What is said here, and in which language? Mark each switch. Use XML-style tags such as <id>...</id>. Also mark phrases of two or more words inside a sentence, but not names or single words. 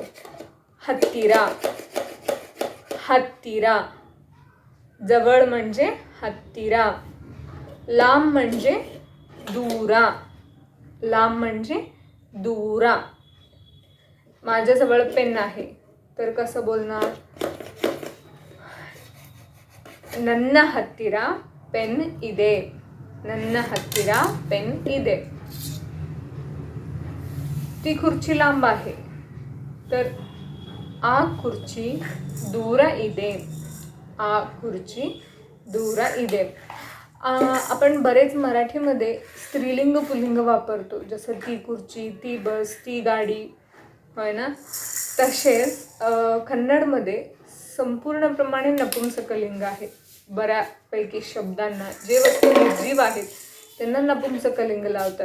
<kn>ಹತ್ತಿರ. ಹತ್ತಿರ.</kn> <mr>जवळ म्हणजे हत्तीरा. लांब म्हणजे दूरा. लांब म्हणजे दूरा. माझ्याजवळ पेन आहे तर कसं बोलणार?</mr> <kn>ನನ್ನ ಹತ್ತಿರ ಪೆನ್ ಇದೆ. ನನ್ನ ಹತ್ತಿರ ಪೆನ್ ಇದೆ.</kn> <mr>ती खुर्ची लांब आहे तर</mr> <kn>ಆ ಕುರ್ಚಿ ದೂರ ಇದೆ. ಆ ಕುರ್ಚಿ दूर ಇದೆ.</kn> <mr>आपण बरेच मराठीमध्ये स्त्रीलिंग पुल्लिंग वापरतो, जसं ती खुर्ची, ती बस, ती गाडी, होय ना. तसेच कन्नडमध्ये संपूर्णप्रमाणे नपुंसकलिंग आहे. बऱ्यापैकी शब्दांना जे वस्तू निर्जीव आहेत त्यांना नपुंसकलिंग लावतात.</mr>